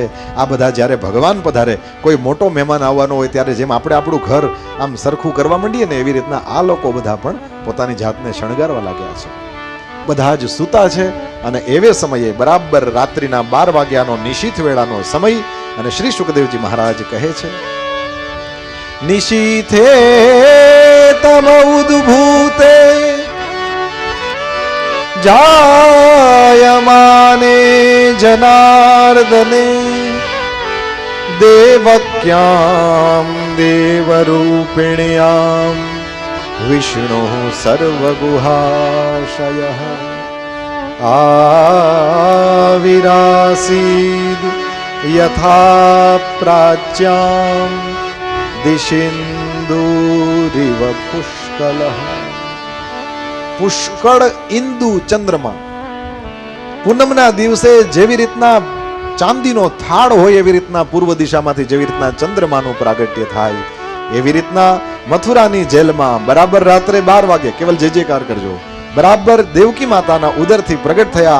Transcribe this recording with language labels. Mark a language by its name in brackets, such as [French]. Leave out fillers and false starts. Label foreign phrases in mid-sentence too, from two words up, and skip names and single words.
[Gujarati] આ બધા જ્યારે ભગવાન પધારે, કોઈ મોટો મહેમાન આવવાનો હોય ત્યારે જેમ આપણે આપણું ઘર આમ સરખું કરવા માંડીએ ને, એવી રીતના આ લોકો બધા પણ પોતાની જાતને શણગારવા લાગ્યા છે. બધા જ સૂતા છે અને એવે સમયે બરાબર રાત્રિના 12 વાગ્યાનો નિશીથ વેળાનો સમય અને શ્રી સુખદેવજી મહારાજ કહે છે, [Sanskrit] निशीथे तम उद्भूते जायमाने जनार्दने देवक्यां देवरूपिण्यां विष्णुः सर्वगुहाशयः आविरासीद् यथा प्राच्यां दिशिन्दूरिव पुष्कलः. [Gujarati] પુષ્કળ ઇન્દુ ચંદ્રમા. પૂનમના દિવસે જેવી રીતના ચાંદીનો થાળ હોય એવી રીતના પૂર્વ દિશામાંથી જેવી રીતના ચંદ્રમાનું પ્રાગટ્ય થાય, એવી રીતના મથુરાની જેલમાં બરાબર રાત્રે 12 વાગે, કેવલ જયકાર કરજો, બરાબર દેવકી માતાના ઉદરથી પ્રગટ થયા.